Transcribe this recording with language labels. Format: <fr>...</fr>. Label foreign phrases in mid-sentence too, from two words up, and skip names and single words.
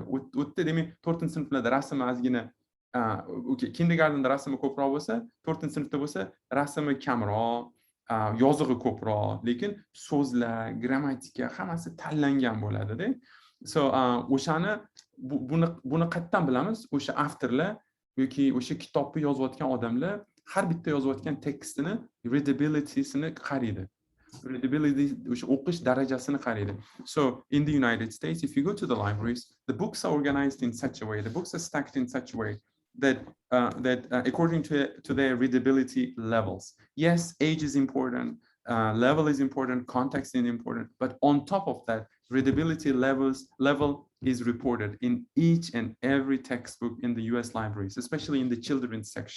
<uz>O'tda demak 4-sinflarda rasm ozgina okey, kindergartenda rasmi ko'proq bo'lsa, 4-sinfda bo'lsa, rasmi kamroq, yozig'i ko'proq, lekin so'zlar, grammatika hammasi tanlangan bo'ladi-da. So, o'shani buni qayerdan bilamiz? O'sha avtorlar yoki o'sha kitobni yozayotgan odamlar har bitta yozayotgan tekstini readability-sini qaraydi. Readability, o'sha o'qish darajasini qaraydi.</uz> <en>So, in the United States, if you go to the libraries, the books are organized in such a way, the books are stacked in such a way that according to their readability levels. Yes, age is important, level is important, context is important, but on top of that, readability level is reported in each and every textbook in the US libraries, especially in the children's section.</en>